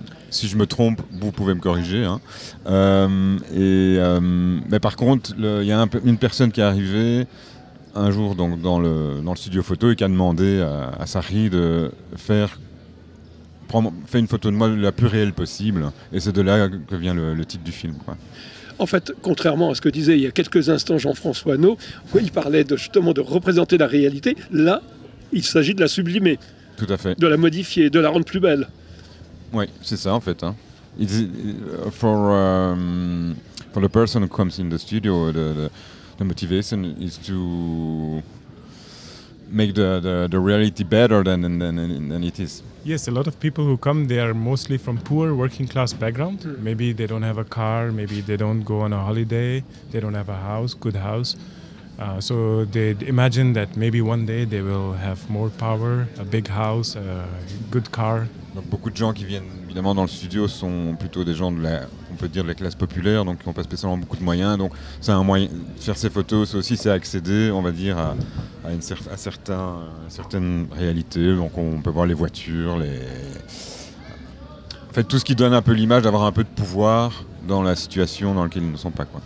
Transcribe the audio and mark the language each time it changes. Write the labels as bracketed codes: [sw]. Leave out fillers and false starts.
[fr] Si je me trompe, vous pouvez me corriger. Hein. Mais par contre, il y a une personne qui est arrivée un jour donc, dans le studio photo et qui a demandé à Sahi de faire une photo de moi la plus réelle possible. Et c'est de là que vient le titre du film. Quoi. En fait, contrairement à ce que disait il y a quelques instants Jean-François Nau, où il parlait justement de représenter la réalité, là, il s'agit de la sublimer. Tout à fait. De la modifier, de la rendre plus belle. Oui, c'est ça en fait. Hein. [en] For the person who comes in the studio, the motivation is to make the reality better than it is. Yes, a lot of people who come, they are mostly from poor working class background. Mm. Maybe they don't have a car, maybe they don't go on a holiday, they don't have a house, good house. So they imagine that maybe one day they will have more power, a big house, a good car. [fr] Donc beaucoup de gens qui viennent évidemment dans le studio sont plutôt des gens de la, on peut dire, de la classe populaire, donc qui n'ont pas spécialement beaucoup de moyens. Donc c'est un moyen de faire ces photos, c'est aussi c'est accéder, on va dire, à certaines réalités. Donc on peut voir les voitures, en fait tout ce qui donne un peu l'image d'avoir un peu de pouvoir dans la situation dans laquelle ils ne sont pas, quoi.